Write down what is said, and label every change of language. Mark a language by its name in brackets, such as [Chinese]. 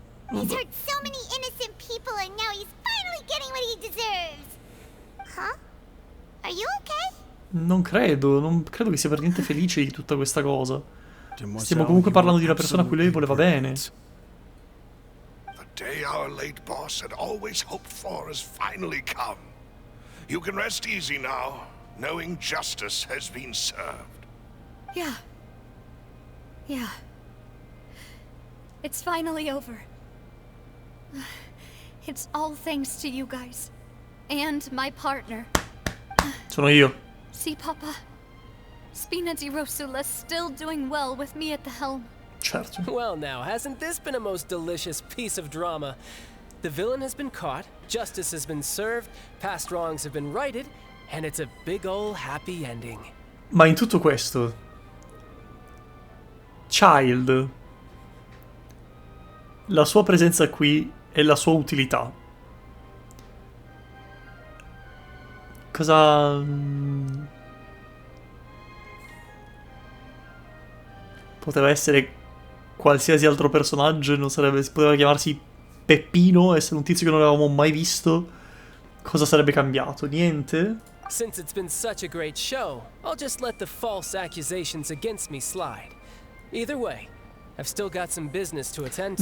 [English] He's hurt so many innocent people and now he's finally getting what he deserves. Huh? Are you okay? [Italian] Non credo che sia per niente felice di tutta questa cosa. Stiamo comunque parlando di una persona a cui lei voleva bene. [English] The day our late boss had always hoped for has finally come. You can rest easy now, knowing justice has been served. Yeah. It's finally over. It's all thanks to you guys. And my partner. [Italian] Sono io. [English] See, Papa? Spina di Rosula's still doing well with me at the helm. [Italian] Certo. [English] Well now, hasn't this been a most delicious piece of drama? The villain has been caught, justice has been served, past wrongs have been righted, and it's a big ol' happy ending. [Italian] Ma in tutto questo, Childe, la sua presenza qui e la sua utilità, cosa... Poteva essere qualsiasi altro personaggio e non sarebbe... Poteva chiamarsi Peppino, essere un tizio che non avevamo mai visto. Cosa sarebbe cambiato? Niente? [English] Since it's been such a great show, I'll just let the false accusations against me slide. Either way, I've still got some business to attend to.